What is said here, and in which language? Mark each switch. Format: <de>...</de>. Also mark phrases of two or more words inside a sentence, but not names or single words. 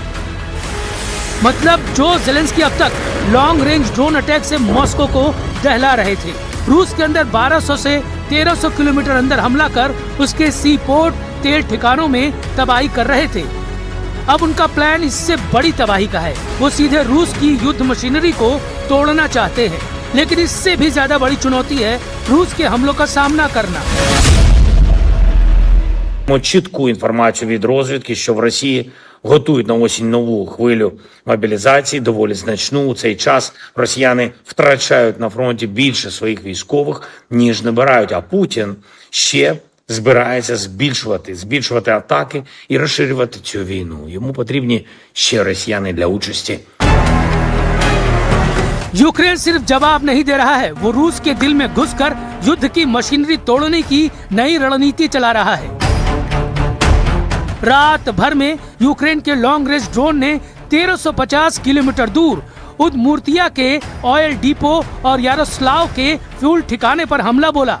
<hi>मतलब जो ज़ेलेंस्की अब तक</hi> <en>long range drone attack</en> <hi>से मॉस्को को दहला रहे थे, रूस के अंदर 1200 से 1300 किलोमीटर अंदर हमला कर उसके</hi> <en>sea port,</en> <hi>तेल ठिकानों में तबाही कर रहे थे। अब उनका प्लान इससे बड़ी तबाही का है। वो सीधे रूस की युद्ध मशीनरी को तोड़ना चाहते हैं, लेकिन इससे भी ज्यादा बड़ी चुनौती है रूस के हमलों का सामना करना।</hi> <uk>Чітку інформацію від розвідки, що в Росії готують на осінь нову хвилю мобілізації, доволі значну. У цей час росіяни втрачають на фронті більше своїх військових, ніж набирають. А Путін ще збирається збільшувати атаки і розширювати цю війну. Йому потрібні ще росіяни для участі.</uk> <hi>यूक्रेन सिर्फ जवाब नहीं दे रहा है, वो रूस के दिल में घुसकर युद्ध की मशीनरी तोड़ने की नई रणनीति चला रहा है। रात भर में यूक्रेन के</hi> <en>long range drone</en> <hi>ने 1350 किलोमीटर दूर उदमुर्तिया के ऑयल डिपो और यारोस्लाव के फ्यूल ठिकाने पर हमला बोला।</hi>